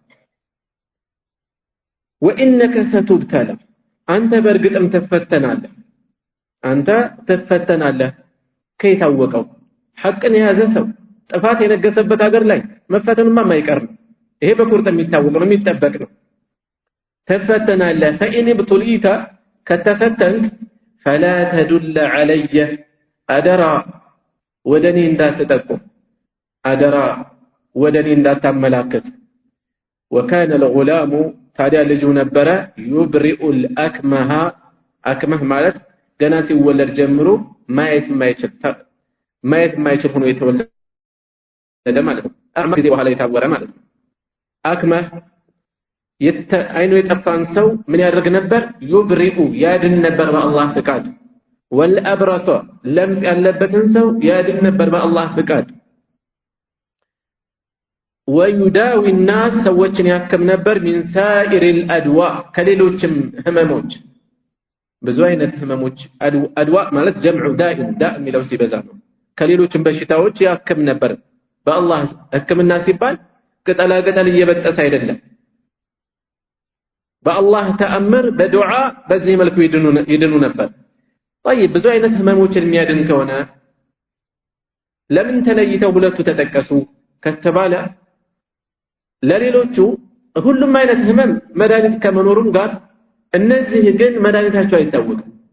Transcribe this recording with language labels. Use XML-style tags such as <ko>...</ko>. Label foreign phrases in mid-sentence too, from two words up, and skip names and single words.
<ar>وإنك ستبتلى</ar> <am>አንተ በርግጥም ትፈተናለህ ከይታወቀው ሐቅን የያዘ ሰው ጥፋት የነገሰበት ሀገር ላይ መፈተኑማ የማይቀር ነው ይሄ በቁርጥ የሚታወቅ ነው የሚጠበቅ ነው ትፈተናለህ</am> <ar>فإن ابتليت</ar> <am>ከተፈተንክ</am> <ar>فلا تدل علي</ar> <am>አደራ ወደኔ እንዳትጠቁም አደራ ወደኔ እንዳታመላከት</am> <ar>وكان الغلام</ar> <am>ታዲያ ልጁ ነበረ</am> <ar>يبرئ الأكمه</ar> <am>አክመህ ማለት ገና ሲወለድ ጀምሮ ማየት የማይችል ሆኖ የተወለደ ማለት ነው አክመህ ጊዜ በኋላ የታወረ ማለት ነው አክመህ አይኑ የጠፋን ሰው ምን ያደርግ ነበር يبرئ ያድን ነበር በአላህ ፍቃድ والأبرص لمس ያለበትን ሰው ያድን ነበር በአላህ ፍቃድ</am> <ar>ويداوي الناس</ar> <am>ሰዎችን ያከም ነበር</am> <ar>من سائر الأدواء</ar> <am>ከሌሎችም ህመሞች ብዙ አይነት ህመሞች አድዋ ማለት</am> <ar>جمع داء</ar> <am>ዳእ የሚለው ሲበዛ ነው ከሌሎችም በሽታዎች ያክም ነበር በአላህ ህክምና ሲባል ቅጠላ ቅጠል እየበጠሰ አይደለም በአላህ ተአምር በዱዓ በዚህ መልኩ ይድኑ ነበር طيب ብዙ አይነት ህመሞችን የሚያድን ከሆነ ለምን ተለይተው ሁለቱ ተጠቀሱ ከተባለ ለሌሎቹ ሁሉም አይነት ህመም መድኃኒት ከመኖሩም ጋር እነዚህ ግን መድኃኒታቸው አይታወቅም</am>